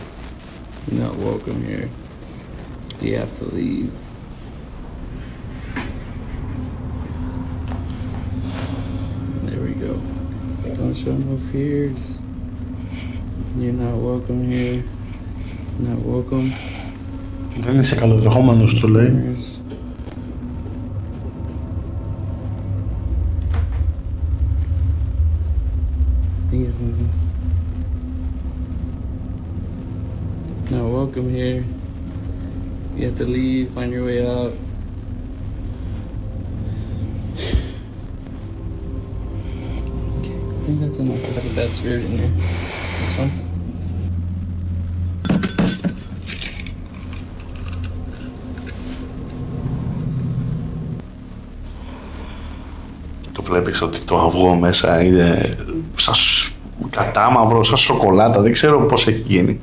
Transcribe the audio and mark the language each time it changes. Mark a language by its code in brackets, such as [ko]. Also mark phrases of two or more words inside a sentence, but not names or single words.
[en] You're not welcome here. You have to leave. There we go. Don't show no fears. You're not welcome here. You're not welcome. [el] Δεν είσαι καλοδεχόμενος, του λέει. [en] Thing is moving. Not welcome here. You have to leave, find your way out. Okay, I think that's enough. I have a bad spirit in here. Or something. [el] Το βλέπεις ότι το αυγό μέσα είναι σαν κατάμαυρο, σαν σοκολάτα, δεν ξέρω πώς έχει γίνει.